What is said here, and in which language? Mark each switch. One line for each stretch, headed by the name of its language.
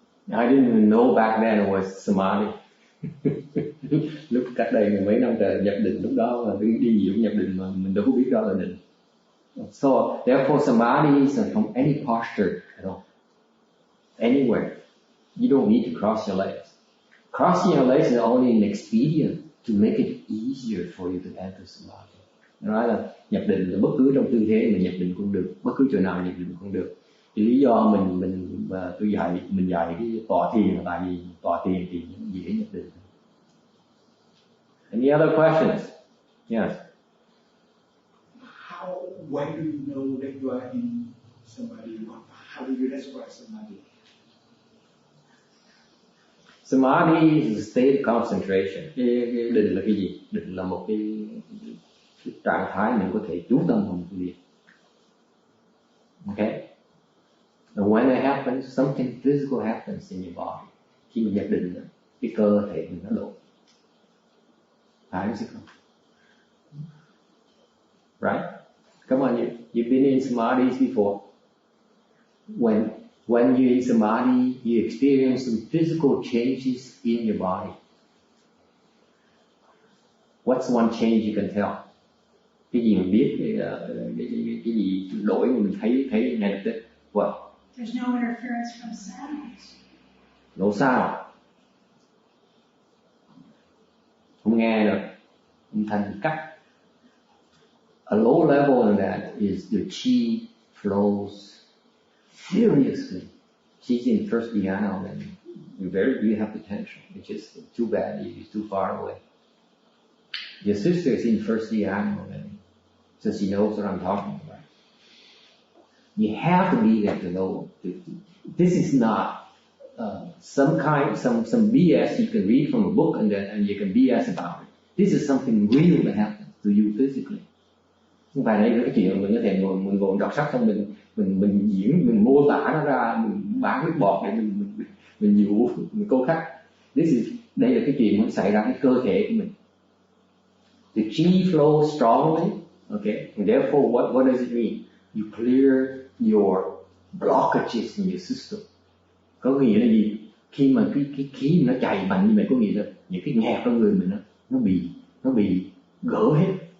English: I didn't even know back then it was samadhi.
Vietnamese: Lúc cách đây mấy năm trời nhập định, lúc đó là đi gì cũng nhập định mà mình đâu có biết đó là định.
English: So therefore samadhi is from any posture at all, anywhere. You don't need to cross your legs. Crossing your legs is only an expedient to make it easier for you to enter samadhi.
Vietnamese: Nói là nhập định là bất cứ trong tư thế mình nhập định cũng được, bất cứ chỗ nào nhập định cũng được. Thì lý do tôi dạy cái tọa thiền là tại vì tọa thiền thì dễ nhập định.
English: Any other questions? Yes. When do you know that you are in samadhi? How do you describe samadhi? Samadhi is a state of concentration.
Vietnamese: Cái định là cái gì? Định là một cái trạng thái mình có thể chú tâm vào một cái việc.
English: Okay? And when it happens, something physical happens in your body.
Vietnamese: Khi mình nhập định, cái cơ thể mình nó độ. Phải không?
English: Right? Come on, you've been in samadhis before. When you're in samadhi, you experience some physical changes in your body. What's one change you can tell? Cái gì mình biết, cái gì đổi mà mình thấy ngay lập tức. What? There's no interference from sounds. No sound. Không nghe được, âm thanh cắt. A low level of that is the chi flows furiously. She's in first dhyana and you have potential. It's just too bad you're too far away. Your sister is in first dhyana already, so she knows what I'm talking about. You have to be there to know. This is not some BS you can read from a book and you can BS about it. This is something real that happens to you physically.
Vietnamese: Không phải đây là cái chuyện mình có thể ngồi đọc sách xong mình diễn, mình mô tả nó ra, mình bán nước bọt để mình dụ, mình câu khách. Đây là cái chuyện nó xảy ra cái cơ thể của mình.
English: The chi flows strongly, okay, and therefore what does it mean? You clear your blockages in your system.
Vietnamese: Có nghĩa là gì? Khi mà cái khí nó chạy mạnh như vậy, có nghĩa là những cái nghẹt trong người mình nó bị gỡ hết.